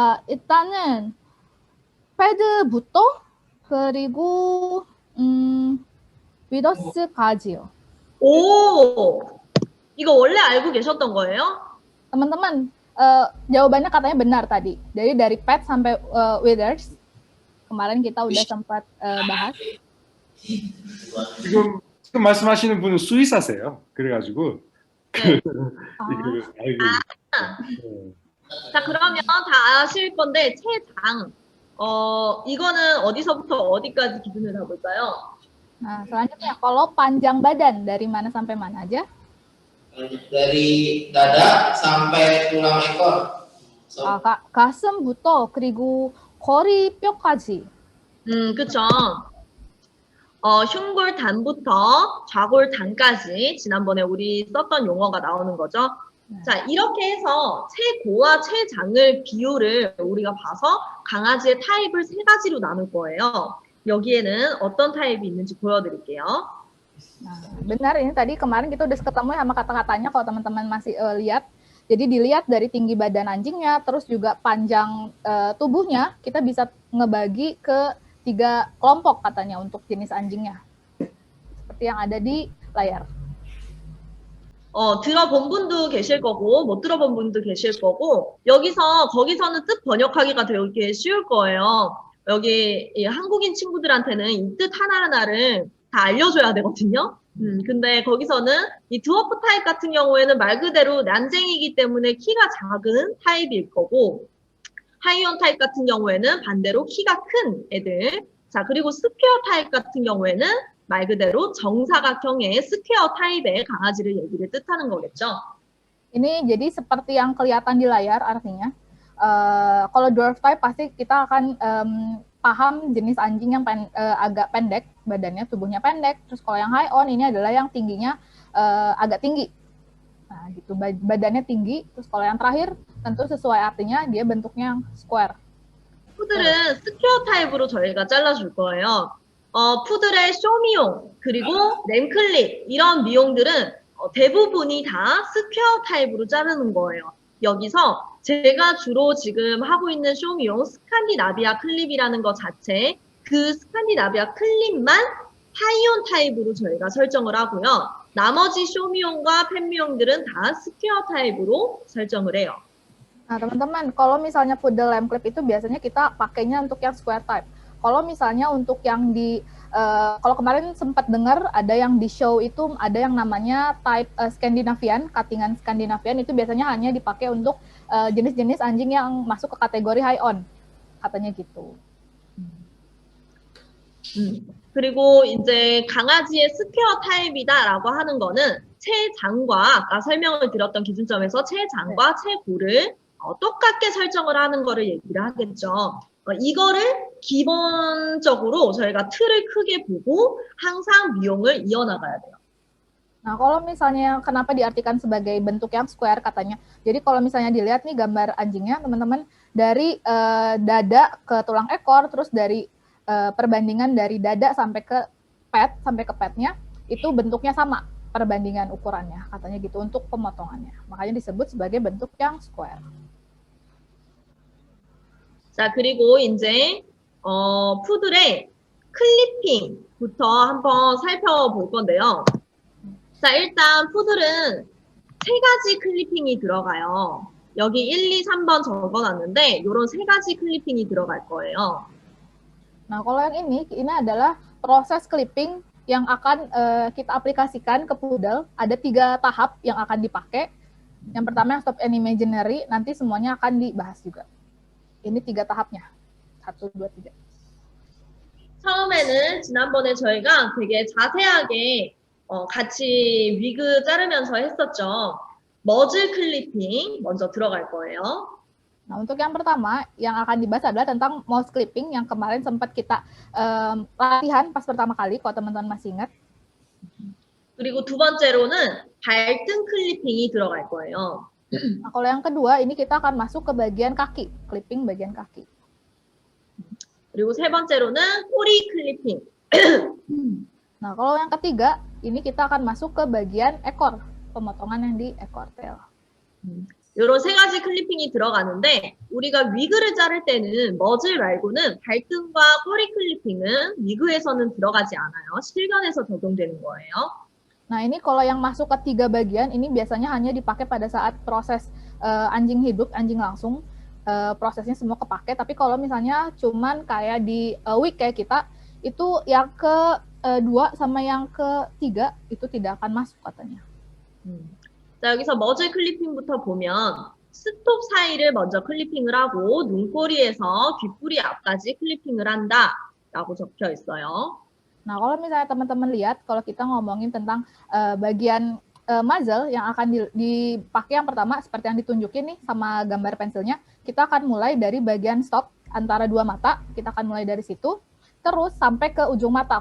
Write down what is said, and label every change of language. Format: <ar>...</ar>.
<ko>일단은 패드부터 그리고 위더스까지요. 오, 이거 원래 알고 계셨던 거예요?</ko> <id>Teman-teman, jawabannya katanya benar tadi. Jadi dari pad sampai withers, kemarin kita udah sempat bahas.</id> <ko>지금 말씀하시는 분은 수의사세요. 그래가지고 이거를 알고 있어요. 자, 그러면 다 아실 건데 체장. 이거는 어디서부터 어디까지 기준을 잡을까요?</ko> <id>Nah, selanjutnya kalau panjang badan dari mana sampai mana aja? Dari dada sampai tulang ekor.</id> <ko>가슴부터 그리고 거리뼈까지. 그쵸. 흉골단부터 좌골단까지 지난번에 우리 썼던 용어가 나오는 거죠. 자, 이렇게 해서 체고와 체장을 비율을 우리가 봐서 강아지의 타입을 3가지로 나눌 거예요. 여기에는 어떤 타입이 있는지 보여드릴게요.</ko> <id>Nah, benar ini tadi kemarin kita udah ketemu sama kata-katanya kalau teman-teman masih lihat. Jadi dilihat dari tinggi badan anjingnya, terus juga panjang tubuhnya, kita bisa ngebagi ke 3 kelompok katanya untuk jenis anjingnya. Seperti yang ada di layar.</id> <ko>들어본 분도 계실 거고, 못 들어본 분도 계실 거고, 거기서는 뜻 번역하기가 되게 쉬울 거예요. 여기 이 한국인 친구들한테는 이 뜻 하나하나를 다 알려줘야 되거든요. 근데 거기서는 이 드워프 타입 같은 경우에는 말 그대로 난쟁이기 때문에 키가 작은 타입일 거고, 하이온 타입 같은 경우에는 반대로 키가 큰 애들. 자, 그리고 스퀘어 타입 같은 경우에는 말 그대로 정사각형의 스퀘어 타입의 강아지를 얘기를 뜻하는 거겠죠.</ko> <id>Ini jadi seperti yang kelihatan di layar artinya. Kalau dwarf type pasti kita akan paham jenis anjing yang agak pendek badannya, tubuhnya pendek. Terus kalau yang high on ini adalah yang tingginya agak tinggi. Nah, gitu badannya tinggi. Terus kalau yang terakhir tentu sesuai artinya dia bentuknya yang square.</id> <ko>푸들은 스퀘어 타입으로 저희가 잘라줄 거예요. 푸들의 쇼미용 그리고 램클립 이런 미용들은 대부분이 다 스퀘어 타입으로 자르는 거예요. 여기서 제가 주로 지금 하고 있는 쇼미용 스칸디나비아 클립이라는 것 자체 그 스칸디나비아 클립만 하이온 타입으로 저희가 설정을 하고요. 나머지 쇼미용과 팬미용들은 다 스퀘어 타입으로 설정을 해요.</ko> <id>Nah, teman-teman, kalau misalnya poodle lamb clip itu biasanya kita pakainya untuk yang square type. Kalau misalnya untuk yang kalau kemarin sempat dengar ada yang di show itu ada yang namanya type Scandinavian, cuttingan Scandinavian itu biasanya hanya dipakai untuk jenis-jenis anjing yang masuk ke kategori high on, katanya gitu.</id> <ko>그리고 이제 강아지의 스퀘어 타입이다라고 하는 거는 체장과 아까 설명을 드렸던 기준점에서 체장과 체고를 똑같게 설정을 하는 거를 얘기를 하겠죠. 이거를 기본적으로 저희가 틀을 크게 보고 항상 미용을 이어나가야 돼요.</ko> <id>Nah, kalau misalnya kenapa diartikan sebagai bentuk yang square katanya. Jadi kalau misalnya dilihat nih gambar anjingnya, teman-teman, dari dada ke tulang ekor, terus dari perbandingan dari dada sampai ke petnya, itu bentuknya sama perbandingan ukurannya, katanya gitu untuk pemotongannya. Makanya disebut sebagai bentuk yang square.</id> <ko>자, 그리고 이제 푸들의 클리핑부터 한번 살펴볼 건데요. 자, 일단 푸들은 3가지 클리핑이 들어가요. 여기 1, 2, 3번 적어놨는데 이런 3가지 클리핑이 들어갈 거예요.</ko> <id>Nah, kalau yang ini adalah proses clipping yang akan kita aplikasikan ke poodle. Ada 3 tahap yang akan dipakai. Yang pertama yang stop and imaginary, nanti semuanya akan dibahas juga. Ini 3 tahapnya. 1, 2, 3.</id> <ko>처음에는 지난번에 저희가 되게 자세하게 같이 위그 자르면서 했었죠. 머즐 클리핑 먼저 들어갈 거예요.</ko> <id>Nah, untuk yang pertama yang akan dibahas adalah tentang mouse clipping yang kemarin sempat kita latihan pas pertama kali, kalau teman-teman masih ingat.</id> <ko>그리고 두 번째로는 발등 클리핑이 들어갈 거예요.</ko> <id>Nah, kalau yang kedua, ini kita akan masuk ke bagian kaki, clipping bagian kaki.</id> <ko>그리고 세 번째로는 꼬리 클리핑.</ko> <id>Nah, kalau yang ketiga, ini kita akan masuk ke bagian ekor, pemotongan yang di ekor tail.</id> <ko>이런 3가지 클리핑이 들어가는데 우리가 위그를 자를 때는 머즐 말고는 발등과 꼬리 클리핑은 위그에서는 들어가지 않아요. 실견에서 적용되는 거예요.</ko> <id>Nah, ini kalau yang masuk ke 3 bagian, ini biasanya hanya dipakai pada saat proses anjing hidup, anjing langsung, prosesnya semua kepake. Tapi kalau misalnya cuman kayak di week kayak kita, itu yang ke-2 sama yang ke-3 itu tidak akan masuk katanya.</id> <ko>자, 여기서 머즐 클리핑부터 보면 스톱 사이를 먼저 클리핑을 하고 눈꼬리에서 귓뿌리 앞까지 클리핑을 한다라고 적혀 있어요.</ko> <id>Nah, kalau misalnya teman-teman lihat, kalau kita ngomongin tentang bagian muzzle yang akan dipakai yang pertama, seperti yang ditunjukin nih sama gambar pensilnya, kita akan mulai dari bagian stop antara 2 mata, kita akan mulai dari situ, terus sampai ke ujung mata.</id>